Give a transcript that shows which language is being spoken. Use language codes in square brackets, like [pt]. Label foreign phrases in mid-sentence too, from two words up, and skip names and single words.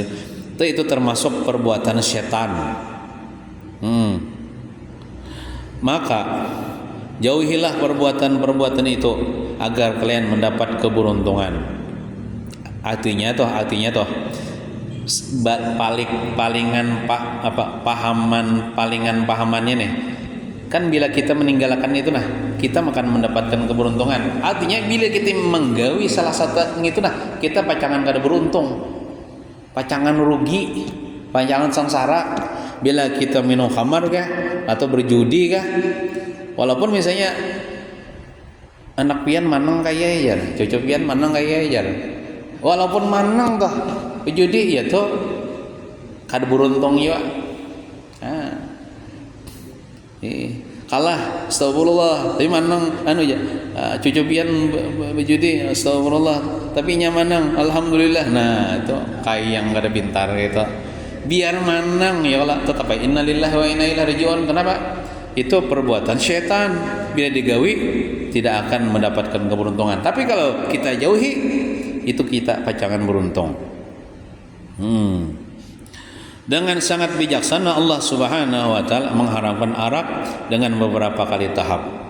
[id] Itu termasuk perbuatan setan. Maka jauhilah perbuatan-perbuatan itu agar kalian mendapat keberuntungan. Artinya toh pahamannya nih. Kan bila kita meninggalkan itu kita akan mendapatkan keberuntungan. [bjn] Artinya bila kita menggawi salah satu itu kita pacangan kada beruntung, pacangan rugi, pacangan sengsara. Bila kita minum khamar kah atau berjudi kah, walaupun misalnya anak pian manang kaya aja, cucu pian manang kaya aja, walaupun manang toh berjudi ya toh kada beruntung juga. Kalah astagfirullah tapi manang cucu pian berjudi astagfirullah tapi nya manang alhamdulillah. Nah itu kayak yang kada pintar gitu, biar manang ya Allah tetap [ar] innalillahi wa inna ilaihi rajiun. [id] Kenapa? Itu perbuatan syaitan, bila digawi tidak akan mendapatkan keberuntungan. [bjn] Tapi kalau kita jauhi itu kita pacangan beruntung. [id] Dengan sangat bijaksana Allah Subhanahu wa taala mengharamkan arak dengan beberapa kali tahap.